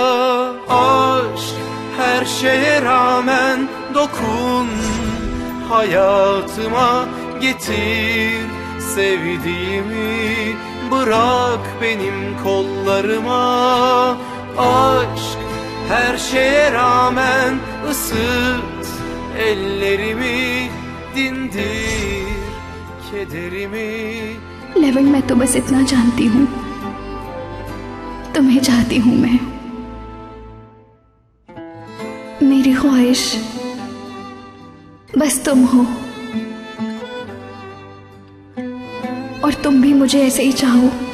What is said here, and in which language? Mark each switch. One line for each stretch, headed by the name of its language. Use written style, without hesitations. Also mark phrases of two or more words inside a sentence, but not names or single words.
Turkish: Aşk her şeye rağmen dokun, hayatıma getir sevdiğimi, bırak benim kollarıma. Aşk her şeye rağmen ısıt ellerimi, dindir kederimi.
Hindi: लेविन, मैं तो बस इतना जानती हूँ, तुम्हें चाहती हूँ मैं। मेरी ख्वाहिश बस तुम हो, और तुम भी मुझे ऐसे ही चाहो।